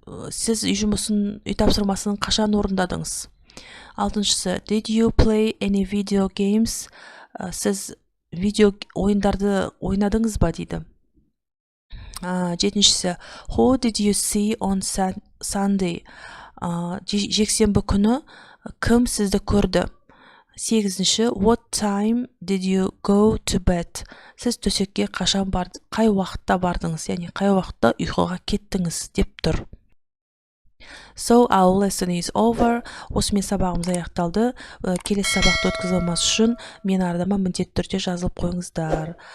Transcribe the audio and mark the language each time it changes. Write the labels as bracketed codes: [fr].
[kk] Сіз үй тапсырмасын қашан орындадыңыз? [en] Алтыншысы, did you play any video games? [kk] Сіз видео ойындарды ойнадыңыз ба дейді. [en] Жетіншісі, who did you see on Sunday? [kk] Жексенбі күні кім сізді көрді? [en] Сегізінші, what time did you go to bed? [kk] Сіз төсекке қашан барды? Қай уақытта бардыңыз? Яғни қай уақытта ұйқыға кеттіңіз деп тұр. [en] So our lesson is over. [kk] Осымен сабағымыз аяқталды. Келесі сабақты өткізілмес үшін мен ардама міндетті түрде жазылып қойыңыздар.